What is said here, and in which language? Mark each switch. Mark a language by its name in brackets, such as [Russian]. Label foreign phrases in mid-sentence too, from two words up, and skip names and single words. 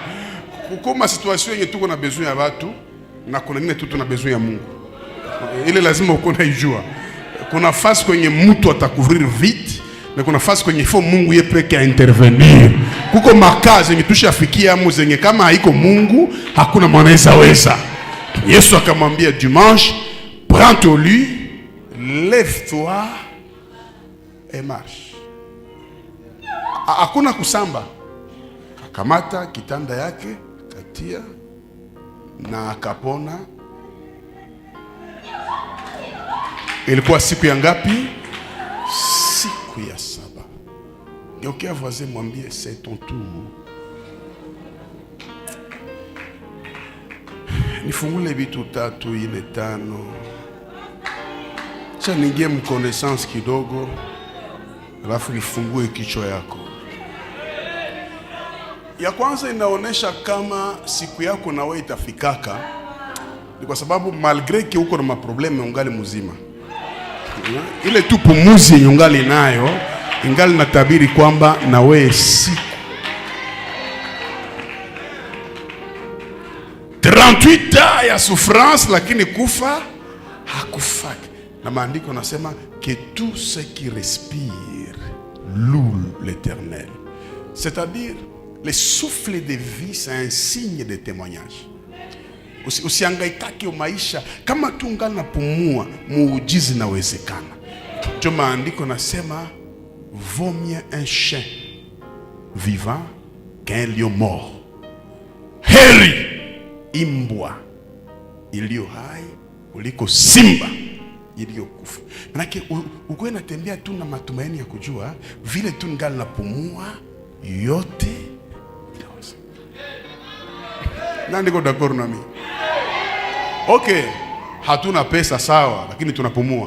[Swahili] Kukuma situation yenye tuko na besoin ya watu na kuna nyingine tu tuna besoin ya Mungu. Ile lazima uko naijua. Kuna fasi kwenye mtu atakuvrir vite na kuna fasi kwenye ifo Mungu yeye peke intervenir. Kuko makazi yenye tushafikia amu zenye kama haiko Mungu hakuna mwanaweza weza. Yesu akamwambia [French] dimanche, prends ton lit, lève-toi et marche. [Swahili] Hakuna kusamba. Akamata kitanda yake, katia na akapona. Ilikuwa siku ya ngapi? Siku ya saba. Geukia voisin mwambie, [French] c'est ton tour. [Swahili] Nifungule vitu 3, 4, 5. Cha ningie mkonaissance kidogo. Alafu nifungue kichwa yako. Ya kwanza inaonesha kama siku yako na wewe itafikaka. Ni kwa sababu [French] malgré que [Swahili] uko na maprobleme ungali mzima. Ile tu pumuzi ungali nayo, ingali natabiri kwamba na wewe siku 38 ans ya souffrance, lakini kufa hakufaki. Na maandiko nasema [French] que tout ce qui respire loue l'Éternel. C'est-à-dire le souffle de vie, c'est un signe de témoignage. [Swahili] Usihangaikake maisha kama tu ungali napumua, muujiza inawezekana. Ndio maandiko nasema [French] vaut mieux un chien vivant qu'un lion mort. [Swahili] Heri imbwa iliyo hai kuliko simba iliyokufa. Manake uko natembea tu na matumaini ya kujua vile tu ningali napumua yote inaweza. Nani niko d'accord na mimi? Okay, hatuna pesa sawa, lakini tunapumua.